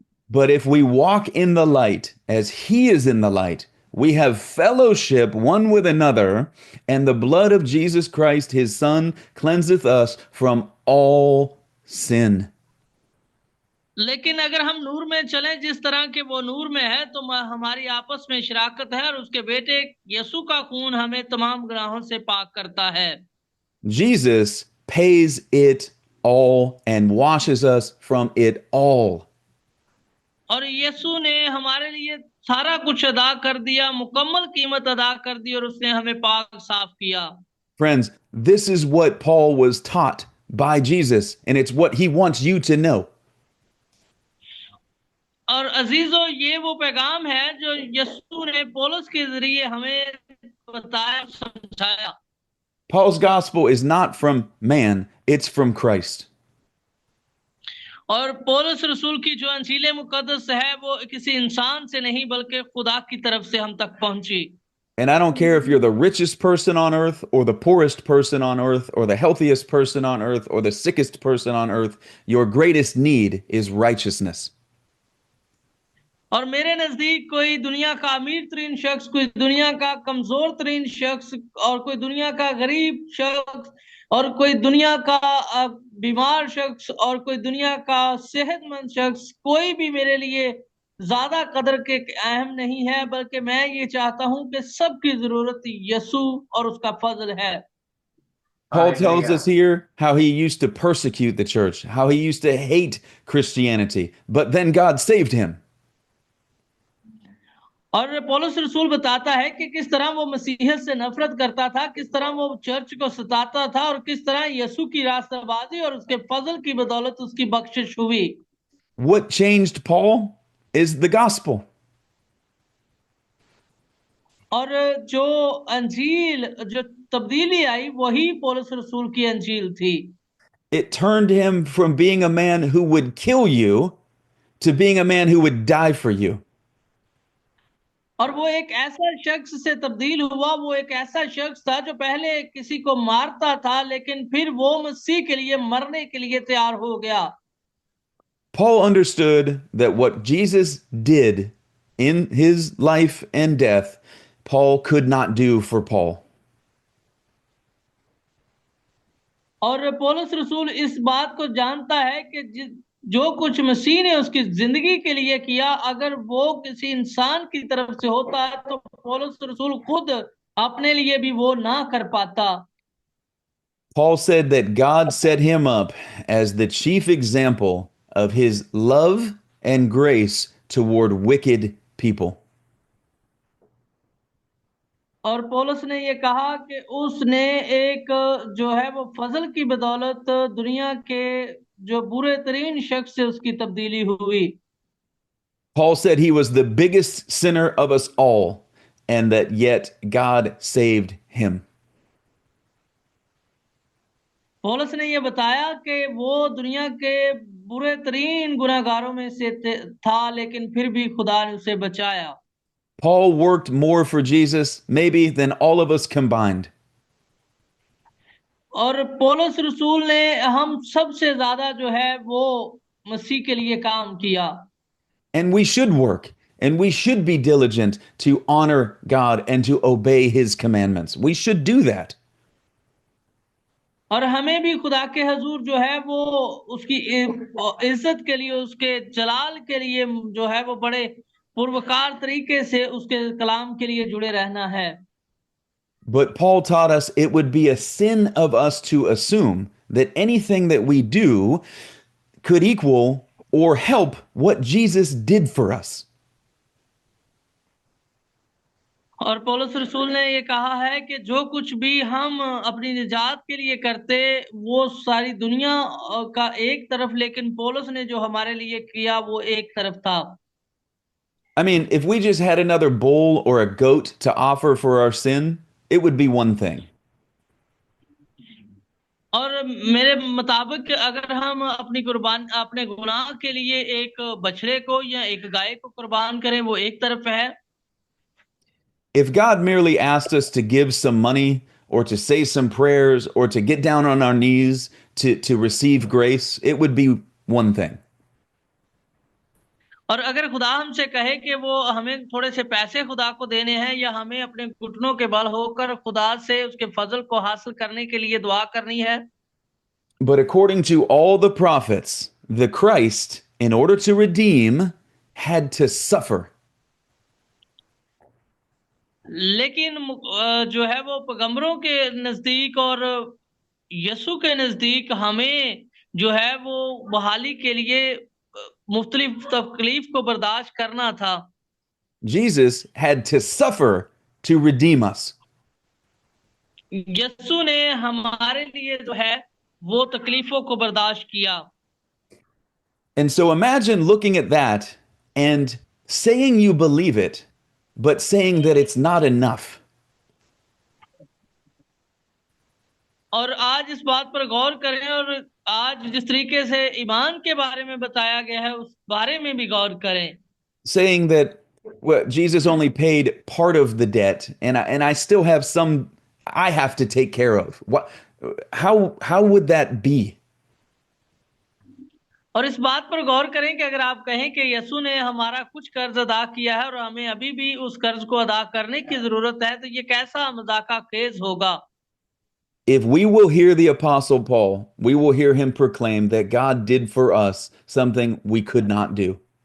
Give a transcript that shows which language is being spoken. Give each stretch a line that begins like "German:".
English: But if we walk in the light as he is in the light, we have fellowship one with another, and the blood of Jesus Christ, his Son, cleanseth us from all sin.
Hindi: लेकिन अगर हम नूर में चलें जिस तरह के वो नूर में है, तो हमारी आपस में शराकत है और उसके बेटे यीशु का खून हमें तमाम गुनाहों से पाक करता है।
English: Jesus pays it all and washes us from it all.
Hindi: और यीशु ने हमारे लिए सारा कुछ अदा कर दिया, मुकम्मल कीमत अदा कर दी और उसने हमें पाक साफ किया।
English: Friends, this is what Paul was taught by Jesus, and it's what he wants you to know.
Hindi: और अजीजों, ये वो पैगाम है जो यीशु ने पौलुस के जरिए हमें बताया, समझाया।
English: Paul's gospel is not from man, it's from Christ.
Hindi: और पौलुस रसूल की जो अंजील मुकद्दस है वो किसी इंसान से नहीं बल्कि खुदा की तरफ से हम तक पहुंची।
English: And I don't care if you're the richest person on earth or the poorest person on earth or the healthiest person on earth or the sickest person on earth, your greatest need is righteousness.
Hindi: और मेरे नजदीक कोई दुनिया का अमीर तरीन शख्स, कोई दुनिया का कमजोर तरीन शख्स, और कोई दुनिया का गरीब शख्स, और कोई दुनिया का बीमार शख्स, और कोई दुनिया का सेहतमंद शख्स, कोई भी मेरे लिए ज्यादा कदर के अहम नहीं है, बल्कि मैं ये चाहता हूं कि सबकी जरूरत यीशु और उसका फजल है।
English: Paul tells us here how he used to persecute the church, how he used to hate Christianity, but then God saved him.
Hindi: और पौलुस रसूल बताता है कि किस तरह वो मसीहियत से नफरत करता था, किस तरह वो चर्च को सताता था और किस तरह यीशु की रास्ताबाजी और उसके फजल की बदौलत उसकी बख्शिश हुई।
English: What changed Paul is the gospel.
Hindi: और जो अंजील, जो तब्दीली आई, वही पौलुस रसूल की अंजील थी।
English: It turned him from being a man who would kill you to being a man who would die for you.
Hindi: और वो एक ऐसा शख्स से तब्दील हुआ, वो एक ऐसा शख्स था जो पहले किसी को मारता था, लेकिन फिर वो मसीह के लिए मरने के लिए तैयार हो गया।
English: Paul understood that what Jesus did in his life and death, Paul could not do for Paul.
Hindi: और पौलुस रसूल इस बात को जानता है कि जो कुछ मसीह ने उसकी जिंदगी के लिए किया, अगर वो किसी इंसान की तरफ से होता है तो पौलुस रसूल खुद अपने लिए भी वो ना कर पाता।
English: Paul said that God set him up as the chief example of his love and grace toward wicked people.
Hindi: और पौलुस ने ये कहा कि उसने एक जो है वो फजल की बदौलत दुनिया के जो बुरे तरीन शख्स से उसकी तब्दीली हुई।
English: Paul said he was the biggest sinner of us all, and that yet God saved him.
Hindi: पौलुस ने ये बताया कि वो दुनिया के बुरे तरीन गुनाहगारों में से था, लेकिन फिर भी खुदा ने उसे बचाया।
English: Paul worked more for Jesus, maybe, than all of us combined.
Hindi: और पौलुस रसूल ने हम सबसे ज्यादा जो है वो मसीह के लिए काम किया।
English: And we should work, and we should be diligent to honor God and to obey his commandments. We should do that.
Hindi: और हमें भी खुदा के हजूर जो है वो उसकी इज्जत के लिए, उसके जलाल के लिए जो है वो बड़े पुरवकार तरीके से उसके कलाम के लिए जुड़े रहना है।
English: But Paul taught us it would be a sin of us to assume that anything that we do could equal or help what Jesus did for us.
Hindi: और पौलुस रसूल ने ये कहा है कि जो कुछ भी हम अपनी निजात के लिए करते, वो सारी दुनिया का एक तरफ, लेकिन पौलुस ने जो हमारे लिए किया वो एक तरफ था।
English: I mean, if we just had another bull or a goat to offer for our sin, it would be one thing.
Hindi: और मेरे मुताबिक अगर हम अपनी कुर्बान अपने गुनाह के लिए एक बछड़े को या एक गाय को कुर्बान करें, वो एक तरफ है।
English: If God merely asked us to give some money or to say some prayers or to get down on our knees to receive grace, it would be one thing.
Hindi: और अगर खुदा हमसे कहे कि वो हमें थोड़े से पैसे खुदा को देने हैं, या हमें अपने घुटनों के बल होकर खुदा से उसके फजल को हासिल करने के लिए दुआ करनी है।
English: But according to all the prophets, the Christ, in order to redeem, had to suffer.
Hindi: लेकिन जो है वो पैगंबरों के नजदीक और यीशु के नजदीक हमें जो है वो बहाली के लिए मुख्तलिफ तकलीफ को बर्दाश्त करना था।
English: Jesus had to suffer to redeem us.
Hindi: यीशु ने हमारे लिए जो है वो तकलीफों को बर्दाश्त किया।
English: And so imagine looking at that and saying you believe it, but saying that it's not enough.
Hindi: और आज इस बात पर गौर करें, और आज जिस तरीके से ईमान के बारे में बताया गया है उस बारे में भी गौर करें।
English: Saying that well, Jesus only paid part of the debt, and I still have some I have to take care of. What? How would that be?
Hindi: और इस बात पर गौर करें कि अगर आप कहें कि यीशु ने हमारा कुछ कर्ज अदा किया है और हमें अभी भी उस कर्ज को अदा करने की जरूरत है, तो ये कैसा मजाका खेज होगा।
English: If we will hear the Apostle Paul, we will hear him proclaim that God did for us something we could not do.